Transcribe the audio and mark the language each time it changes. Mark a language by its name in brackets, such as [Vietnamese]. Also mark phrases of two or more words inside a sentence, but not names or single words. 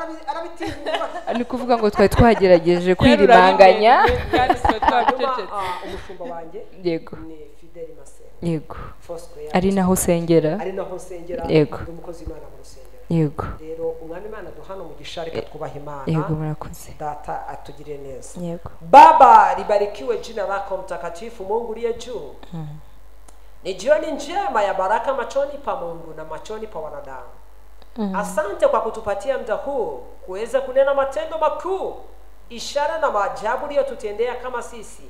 [Kinyarwanda] Ni kuvuga ngo twari twagerageje kwirimanganya. Umushumba wanjye yego ni Fidel Masengo. Yego. Ari naho sengera. Yego. Umukozi Imana mu rusengero. Yego. Rero umwami Imana duhana umugisha, reka twubahe Imana. Yego, murakoze. Data atugirire neza. Yego. [Swahili] Baba, libarikiwe jina lako mtakatifu, Mungu uliye juu. Ni jioni njema ya baraka machoni pa Mungu na machoni pa wanadamu. Asante kwa kutupatia muda huu kuweza kunena matendo makuu, ishara na maajabu uliyotutendea kama sisi.